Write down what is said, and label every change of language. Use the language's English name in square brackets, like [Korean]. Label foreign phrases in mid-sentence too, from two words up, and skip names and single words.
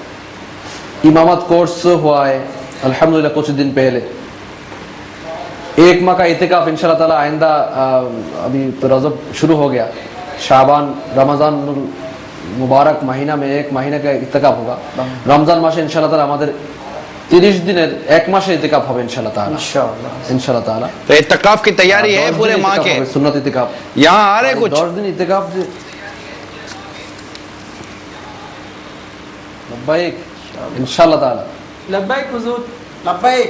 [Urdu] امامت کورس ہوا ہے الحمدللہ کچھ دن پہلے. 1 ماہ کا اعتکاف [Arabic] انشاءاللہ تعالی [Urdu] آئندہ ابھی تو رجب شروع ہو گیا, شعبان رمضان مبارک مہینہ میں 1 مہینہ کا اعتکاف ہوگا. [Bangla] رمضان মাসে [Arabic] انشاءاللہ تعالی [Bangla] আমাদের 30 দিনের 1 মাসের اعتکاف হবে [Arabic] انشاءاللہ تعالی. انشاءاللہ تعالی [Urdu] تو اعتکاف کی تیاری ہے پورے ماہ کے؟ سنت اعتکاف یہاں آ رہے کچھ 10 دن اعتکاف. [Arabic] لبیک انشاءاللہ تعالی. [Urdu] لبیک حضور. لبیک.